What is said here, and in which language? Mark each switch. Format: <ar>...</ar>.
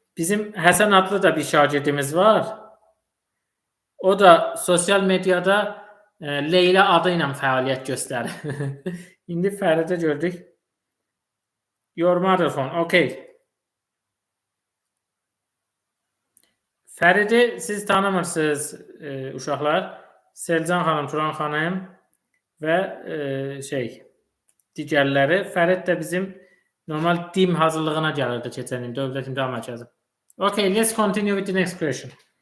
<az>Bizim Həsən adlı da bir şagirdimiz var. O da sosial medyada Leyla adı ilə fəaliyyət göstərir. İndi Fəridə gördük.</az> <en>Your mother phone. Okay.</en> <az>Fəridi siz tanımırsınız uşaqlar. Selcan xanım, Turan xanım və digərləri. Fərid də bizim normal DİM hazırlığına gəlirdi keçən il, Dövlət İmtahan Mərkəzi.</az> <en>Okay, let's continue with the next question.</en>